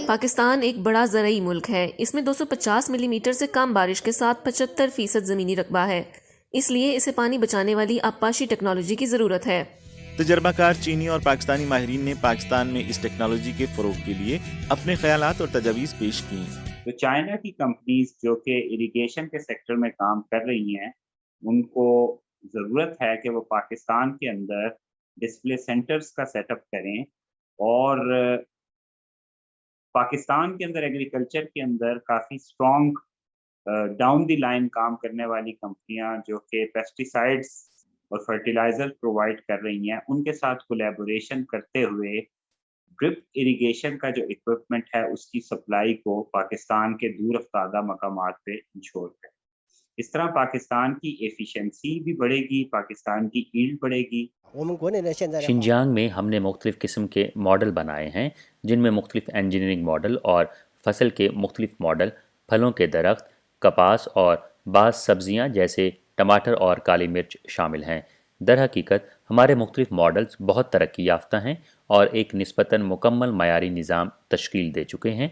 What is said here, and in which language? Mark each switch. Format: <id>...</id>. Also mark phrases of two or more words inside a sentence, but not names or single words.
<ur>پاکستان ایک بڑا زرعی ملک ہے۔ اس میں 250 ملی میٹر سے کم بارش کے ساتھ 75% زمینی رقبہ ہے، اس لیے اسے پانی بچانے والی آبپاشی ٹیکنالوجی کی ضرورت ہے۔ تجربہ کار چینی اور پاکستانی ماہرین نے پاکستان میں اس ٹیکنالوجی کے فروغ کے لیے اپنے خیالات اور تجاویز پیش کی۔ تو چائنا کی کمپنیز جو کہ اریگیشن کے سیکٹر میں کام کر رہی ہیں ان کو ضرورت ہے کہ وہ پاکستان کے اندر</ur> <en>display centers</en> <ur>کا سیٹ اپ کریں اور پاکستان کے اندر ایگریکلچر کے اندر کافی اسٹرانگ</ur> <en>down the line</en> <ur>کام کرنے والی کمپنیاں جو کہ پیسٹیسائڈز اور فرٹیلائزر پرووائیڈ کر رہی ہیں، ان کے ساتھ کولیبوریشن کرتے ہوئے</ur> <en>drip irrigation</en> <ur>کا جو ایکوئپمنٹ ہے اس کی سپلائی کو پاکستان کے دور افتادہ مقامات پہ انشور کریں. اس طرح پاکستان کی ایفیشینسی بھی بڑھے گی، پاکستان کی ییلڈ بڑھے گی.</ur> <zh>我们国内的现在的话</zh> <ur>شنجیانگ میں ہم نے مختلف قسم کے ماڈل بنائے ہیں جن میں مختلف</ur> <en>engineering model</en> <ur>اور فصل کے مختلف ماڈل، پھلوں کے درخت، کپاس اور بعض سبزیاں جیسے ٹماٹر اور کالی مرچ شامل ہیں. در حقیقت ہمارے مختلف ماڈلز بہت ترقی یافتہ ہیں اور ایک نسبتاً مکمل معیاری نظام تشکیل دے چکے ہیں.</ur>